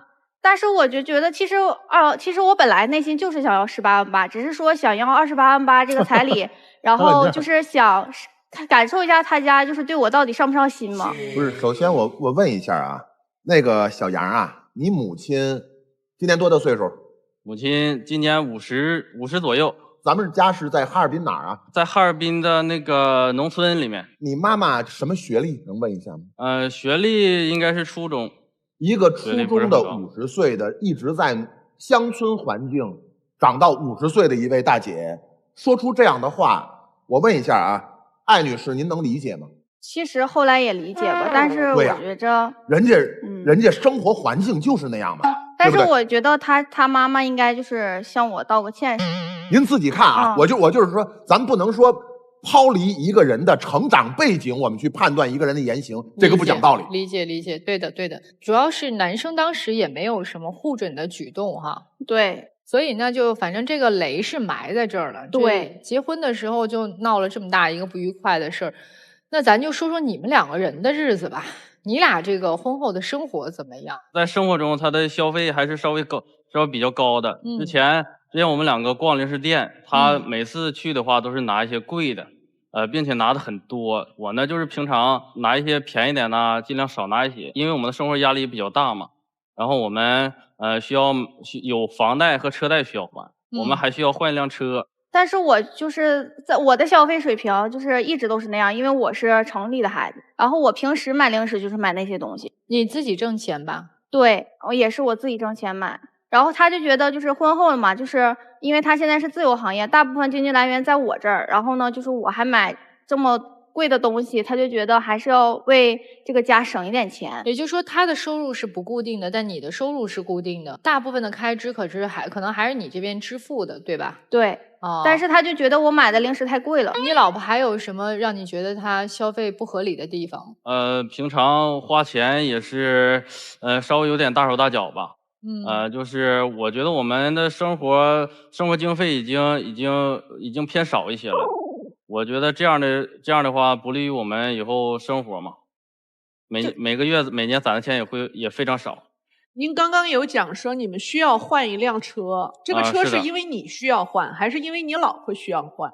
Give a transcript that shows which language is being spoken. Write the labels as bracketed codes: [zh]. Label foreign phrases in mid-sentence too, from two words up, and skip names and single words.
[zh] 但是我就覺得其實我本來內心就是想要18萬8，只是說想要28萬8這個彩禮，然後就是想感受一下他家就是對我到底上不上心嘛。不是，首先我問一下啊，那個小楊啊，你母親今年多大歲數？母親今年50左右。咱們家是在哈爾滨哪儿啊？在哈爾滨的那個農村裡面。你媽媽什麼學歷？能問一下嗎？學歷應該是初中。一個初中的50歲的，一直在鄉村環境， 長到50岁的一位大姐说出这样的话，我问一下啊，艾女士，您能理解吗？其實後來也理解吧，但是我覺着，人家生活環境就是那樣嘛。但是我覺得他媽媽應該就是向我道個歉。您自己看啊，我就是說，咱不能說拋離一個人的成長背景，我們去判斷一個人的言行，這個不講道理。理解，對的。主要是男生當時也沒有什麼護準的舉動哈。對。所以呢，就反正這個雷是埋在這兒了。對，結婚的時候就鬧了這麼大一個不愉快的事兒。那咱就說說你們兩個人的日子吧。你倆這個婚後的生活怎麼樣？在生活中，他的消費還是稍微比較高的。之前我們兩個逛零食店，他每次去的話都是拿一些貴的，並且拿的很多。我呢就是平常拿一些便宜點的，盡量少拿一些，因為我们的生活壓力比較大嘛。然後我們需要有房貸和車貸需要還，我們還需要換一輛車。但是我就是在我的消費水平就是一直都是那樣，因為我是城裡的孩子，然後我平時買零食就是買那些東西。你自己掙錢吧？對，也是我自己掙錢買。然後他就覺得就是婚後了嘛，就是因為他現在是自由行業，大部分經濟來源在我這兒，然後呢就是我還買這麼貴的東西，他就覺得還是要為這個家省一點錢。也就是說他的收入是不固定的，但你的收入是固定的，大部分的開支可能還是你這邊支付的，對吧？對。但是他就覺得我買的零食太貴了。你老婆還有什麼讓你覺得她消費不合理的地方？平常花錢也是稍微有點大手大腳吧。就是我覺得我們的生活經費已經偏少一些了。我覺得這樣的話不利於我們以後生活嘛。每個月每年攢的錢也非常少。您剛剛有講說你們需要換一輛車，這個車是因為你需要換，還是因為你老婆需要換？